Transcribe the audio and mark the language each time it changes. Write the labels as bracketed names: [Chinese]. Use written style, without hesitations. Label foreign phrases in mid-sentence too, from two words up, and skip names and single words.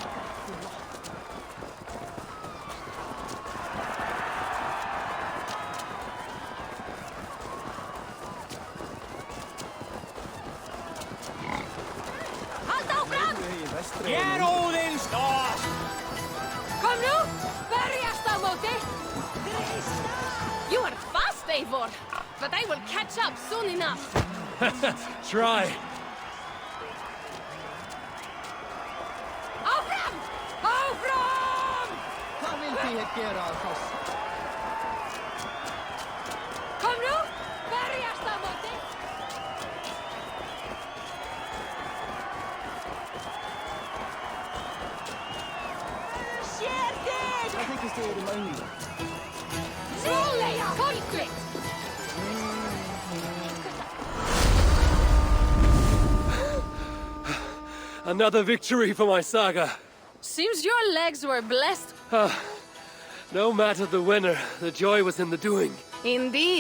[Icelandic] Halt áfram! Ger Óðinn stað! Kom nú! Berjast á móti! [English] You are fast, Eivor, but I will catch up soon enough. Try. [Icelandic] Áfram! Áfram! Hvað vildi ég gera á þess? Kom nú! Berjast á móti! Sér þig! Hvað þykist þið auðvitað? Rólega! Kolkvitt! [English] Another victory for my saga. Seems your legs were blessed. No matter the winner, the joy was in the doing. Indeed.